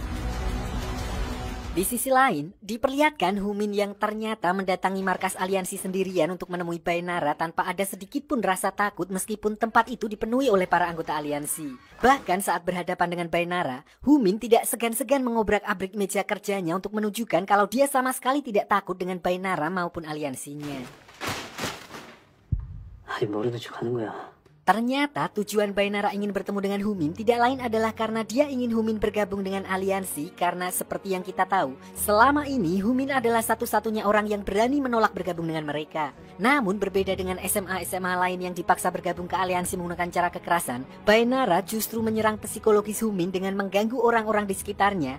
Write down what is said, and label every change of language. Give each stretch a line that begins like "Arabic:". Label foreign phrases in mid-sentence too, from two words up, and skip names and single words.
Indonesian: Di sisi lain, diperlihatkan Humin yang ternyata mendatangi markas aliansi sendirian untuk menemui Baek Nara tanpa ada sedikit pun rasa takut meskipun tempat itu dipenuhi oleh para anggota aliansi. Bahkan saat berhadapan dengan Baek Nara, Humin tidak segan-segan mengobrak-abrik meja kerjanya untuk menunjukkan kalau dia sama sekali tidak takut dengan Baek Nara maupun aliansinya.
Korean: 아니 모르는 척 하는 거야.
Indonesian: Ternyata tujuan Baek Nara ingin bertemu dengan Humin tidak lain adalah karena dia ingin Humin bergabung dengan aliansi karena seperti yang kita tahu, selama ini Humin adalah satu-satunya orang yang berani menolak bergabung dengan mereka. Namun berbeda dengan SMA-SMA lain yang dipaksa bergabung ke aliansi menggunakan cara kekerasan, Baek Nara justru menyerang psikologis Humin dengan mengganggu orang-orang di sekitarnya.